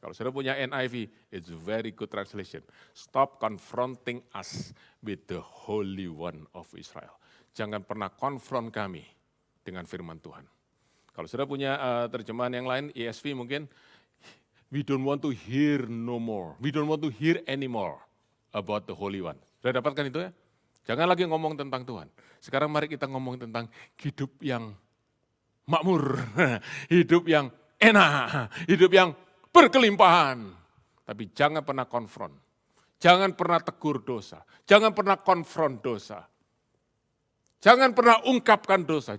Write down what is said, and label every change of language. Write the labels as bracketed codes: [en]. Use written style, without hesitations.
[id] Kalau sudah punya [en] NIV, it's a very good translation. Stop confronting us with the Holy One of Israel. [id] Jangan pernah konfront kami dengan firman Tuhan. Kalau sudah punya terjemahan yang lain, ESV mungkin, [en] we don't want to hear no more. We don't want to hear anymore about the Holy One. [id] Sudah dapatkan itu ya? Jangan lagi ngomong tentang Tuhan. Sekarang mari kita ngomong tentang hidup yang makmur, hidup yang enak, hidup yang berkelimpahan. Tapi jangan pernah konfront. Jangan pernah tegur dosa. Jangan pernah konfront dosa. Jangan pernah ungkapkan dosa.